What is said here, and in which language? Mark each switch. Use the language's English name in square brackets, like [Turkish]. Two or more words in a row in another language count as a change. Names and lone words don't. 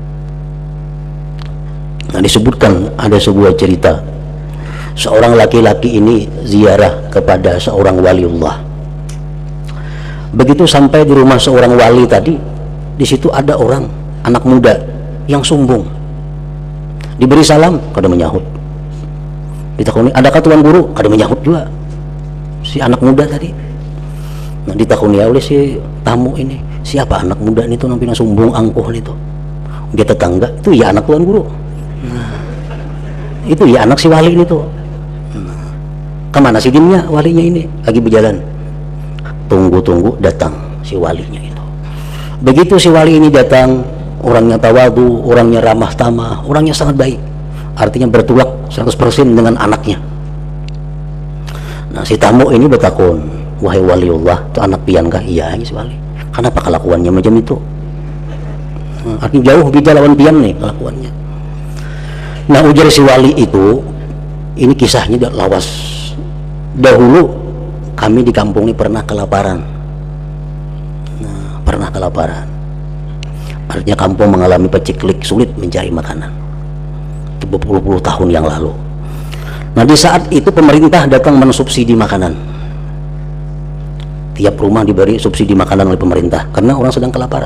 [Indonesian] Nah, disebutkan ada sebuah cerita, seorang laki-laki ini ziarah kepada seorang waliullah. Begitu sampai di rumah seorang wali tadi, di situ ada orang anak muda yang sombong. Diberi salam, [Banjar] kada menyahut. Ditakuni, adakah tuan guru? Kada menyahut juga si anak muda tadi. [Indonesian] Nah, ditakuni oleh si tamu ini, siapa anak muda ini tuh nampaknya sombong angkuh itu? Dia tetangga, itu ya anak tuan guru. Nah, itu ya anak si wali ini tuh. Nah, kemana si dimnya walinya ini? Lagi berjalan. Tunggu-tunggu datang si walinya itu. Begitu si wali ini datang, orangnya tawadu, orangnya ramah tamah, orangnya sangat baik. Artinya bertolak 100% dengan anaknya. Nah, [Banjar] si tamu ini bertakun, wahai waliullah, itu anak pian kah? [Indonesian] Iya, si wali. [Banjar] Kenapa kelakuannya macam itu? Artinya jauh beda lawan pian nih kelakuannya. Nah, ujar si wali itu, ini kisahnya lawas. [Indonesian] Dahulu kami di kampung ini pernah kelaparan. Nah, pernah kelaparan. Artinya kampung mengalami paceklik, sulit mencari makanan. Itu berpuluh-puluh tahun yang lalu. Nah, di saat itu pemerintah datang mensubsidi makanan. Tiap rumah diberi subsidi makanan oleh pemerintah karena orang sedang kelaparan.